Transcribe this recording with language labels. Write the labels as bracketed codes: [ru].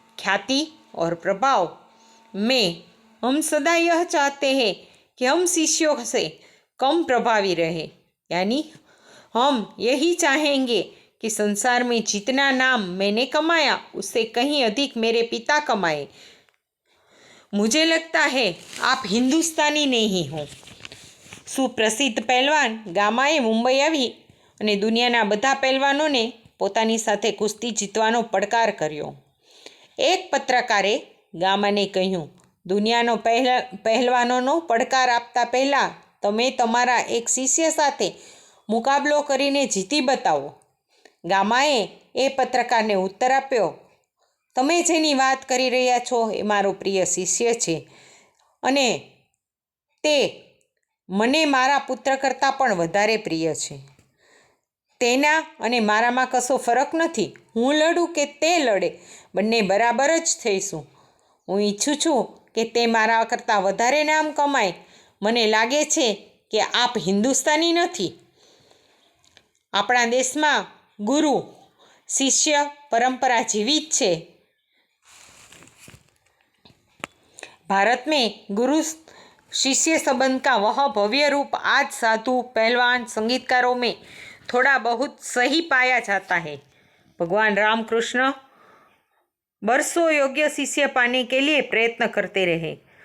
[hi] ख्याति और प्रभाव में हम सदा यह चाहते हैं कि हम शिष्यों से कम प्रभावी रहे, यानी हम यही चाहेंगे कि संसार में जितना नाम मैंने कमाया उससे कहीं अधिक मेरे पिता कमाए। मुझे लगता है आप हिंदुस्तानी नहीं हो। [gu] સુપ્રસિદ્ધ પહેલવાન ગામાએ મુંબઈ આવી અને દુનિયાના બધા પહેલવાનોને પોતાની સાથે કુસ્તી જીતવાનો પડકાર કર્યો। એક પત્રકારે ગામાને કહ્યું, દુનિયાનો પહેલવાનોનો પડકાર આપતા પહેલાં તમે તમારા એક શિષ્ય સાથે મુકાબલો કરીને જીતી બતાવો। ગામાએ એ પત્રકારને ઉત્તર આપ્યો, તમે જેની વાત કરી રહ્યા છો એ મારો પ્રિય શિષ્ય છે અને તે મને મારા પુત્ર કરતાં પણ વધારે પ્રિય છે। તેના અને મારામાં કશો ફરક નથી। હું લડું કે તે લડે, બંને બરાબર જ થઈશું। હું ઈચ્છું છું કે તે મારા કરતાં વધારે નામ કમાય। મને લાગે છે કે આપ હિન્દુસ્તાની નથી। આપણા દેશમાં ગુરુ શિષ્ય [hi] परंपरा जीवित है। भारत में गुरु शिष्य संबंध का वह भव्य रूप आज साधु, पहलवान, संगीतकारों में थोड़ा बहुत सही पाया जाता है। भगवान रामकृष्ण बरसों योग्य शिष्य पाने के लिए प्रयत्न करते रहे।